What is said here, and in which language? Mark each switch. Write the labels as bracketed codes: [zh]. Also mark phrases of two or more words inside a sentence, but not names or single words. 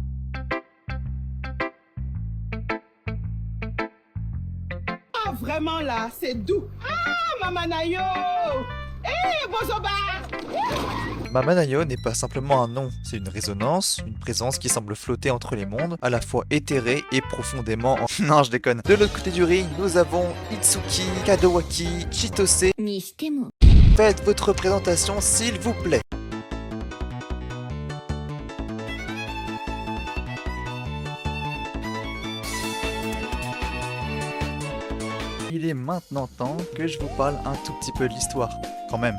[fr] Vraiment là, c'est doux. Ah, Maman Nayo. Eh, Bozoba. Mamanayo n'est pas simplement un nom, c'est une résonance, une présence qui semble flotter entre les mondes, à la fois éthérée et profondément en... Non, je déconne. De l'autre côté du ring, nous avons Itsuki, Kadowaki, Chitose. [ja] にしても。 [fr] Faites votre présentation s'il vous plaît. Il est maintenant temps que je vous parle un tout petit peu de l'histoire, quand même.